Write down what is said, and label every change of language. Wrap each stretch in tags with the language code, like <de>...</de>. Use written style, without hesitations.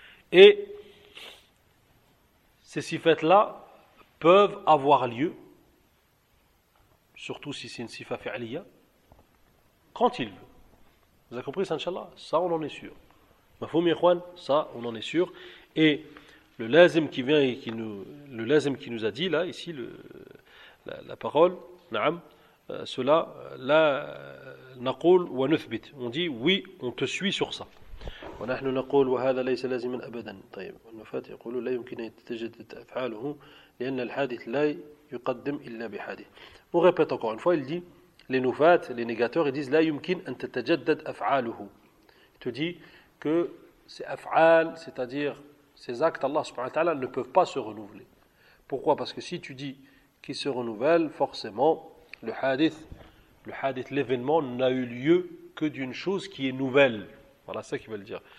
<fr>Et ces sifat-là peuvent avoir lieu, surtout si c'est une sifat fi'liya, quand il veut. Vous avez compris, Inch'Allah ? Ça, on en est sûr. Mafoum, Ikhwan ? Ça, on en est sûr. Et le lazim qui vient et qui nous a dit, là, ici, la parole, na'am, cela, là, on dit oui, on te suit sur ça.</fr> <ar>ونحن نقول وهذا ليس لازما أبدا. طيب النفات يقول لا يمكن أن تتجدد أفعاله لأن الحادث لا يقدم إلا بحادث.</ar> <fr>On répète encore une fois, il dit les nufat, les négateurs, ils disent</fr> <ar>لا يمكن أن تتجدد أفعاله.</ar> <fr>Il te dit que ces أفعال, c'est-à-dire ces actes, Allah subhanahu wa ta'ala ne peuvent pas se renouveler. Pourquoi? Parce que si tu dis qu'il se renouvelle, forcément le hadith, l'événement n'a eu lieu que d'une chose qui est nouvelle. Voilà ça qu'il veut le dire.</fr>